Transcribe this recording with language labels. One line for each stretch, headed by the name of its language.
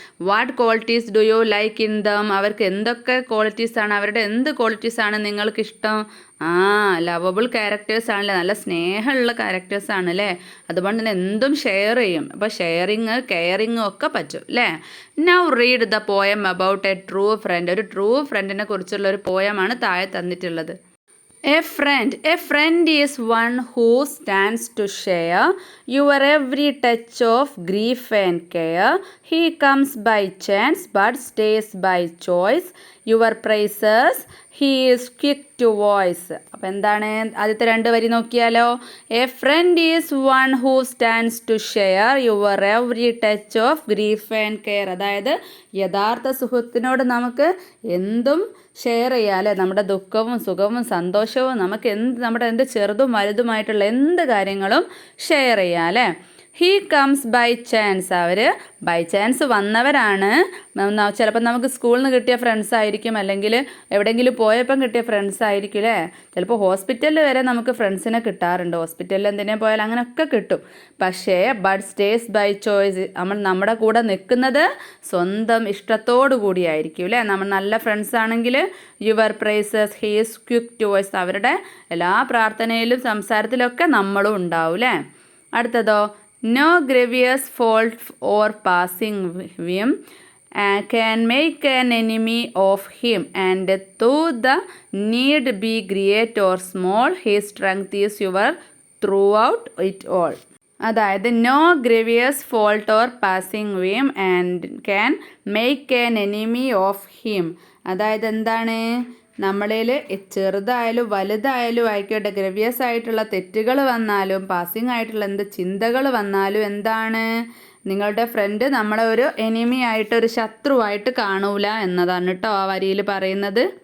English: What qualities do you like in them?
Malayalam: അവർക്ക് എന്തൊക്കെ ക്വാളിറ്റീസാണ്, അവരുടെ എന്ത് ക്വാളിറ്റീസാണ് നിങ്ങൾക്ക് ഇഷ്ടം? ലവബിൾ ക്യാരക്ടേഴ്സ് ആണല്ലേ, നല്ല സ്നേഹമുള്ള ക്യാരക്ടേഴ്സ് ആണല്ലേ. അതുകൊണ്ട് തന്നെ എന്തും ഷെയർ ചെയ്യും. അപ്പോൾ ഷെയറിങ് കെയറിങ്ങും ഒക്കെ പറ്റും അല്ലേ.
English: Now read the poem about a true friend.
Malayalam: ഒരു ട്രൂ ഫ്രണ്ടിനെ കുറിച്ചുള്ള ഒരു പോയമാണ് താഴെ തന്നിട്ടുള്ളത്.
English: A friend is one who stands to share your every touch of grief and care. He comes by chance but stays by choice. Your praises he is quick to voice.
Malayalam: അപ്പോൾ എന്താണ് ആദ്യത്തെ 2 വരി നോക്കിയാലോ?
English: A friend is one who stands to share your every touch of grief and care.
Malayalam: അതായത് യഥാർത്ഥ സുഹൃത്തിനോട് നമുക്ക് എന്തും ഷെയർ ചെയ്യാം അല്ലേ. നമ്മുടെ ദുഃഖവും സുഖവും സന്തോഷവും നമുക്ക് നമ്മുടെ എന്ത് ചെറുതും വലുതുമായിട്ടുള്ള എന്ത് കാര്യങ്ങളും ഷെയർ ചെയ്യാം അല്ലേ.
English: He comes by chance.
Malayalam: Our by chance വന്നവരാണ്. ചിലപ്പോൾ നമുക്ക് സ്കൂളിൽ നിന്ന് കിട്ടിയ ഫ്രണ്ട്സ് ആയിരിക്കും, അല്ലെങ്കിൽ എവിടെയെങ്കിലും പോയപ്പം കിട്ടിയ ഫ്രണ്ട്സ് ആയിരിക്കും അല്ലേ. ചിലപ്പോൾ ഹോസ്പിറ്റലിൽ വരെ നമുക്ക് ഫ്രണ്ട്സിനെ കിട്ടാറുണ്ട്. ഹോസ്പിറ്റലിൽ എന്തിനു പോയാൽ അങ്ങനെയൊക്കെ കിട്ടും. പക്ഷേ
English: But stays by choice.
Malayalam: നമ്മുടെ കൂടെ നിൽക്കുന്നത് സ്വന്തം ഇഷ്ടത്തോടു കൂടിയായിരിക്കും അല്ലേ. നമ്മൾ നല്ല ഫ്രണ്ട്സ് ആണെങ്കിൽ
English: Your praises he is quick to voice.
Malayalam: അവരുടെ എല്ലാ പ്രാർത്ഥനയിലും സംസാരത്തിലൊക്കെ നമ്മളും ഉണ്ടാവും അല്ലേ. അടുത്തതോ,
English: no grievous fault or passing whim can make an enemy of him, and though the need be great or small, his strength is your throughout it all. അതായത് no grievous fault or passing whim and can make an enemy of him.
Malayalam: അതായത് എന്താണ്, നമ്മളിൽ ചെറുതായാലും വലുതായാലും ആയിക്കോട്ടെ, ഗ്രവിയസ് ആയിട്ടുള്ള തെറ്റുകൾ വന്നാലും പാസിങ് ആയിട്ടുള്ള എന്ത് ചിന്തകൾ വന്നാലും എന്താണ്, നിങ്ങളുടെ ഫ്രണ്ട് നമ്മളെ ഒരു എനിമി ആയിട്ട്, ഒരു ശത്രുവായിട്ട് കാണൂല എന്നതാണ് കേട്ടോ ആ വരിയിൽ പറയുന്നത്.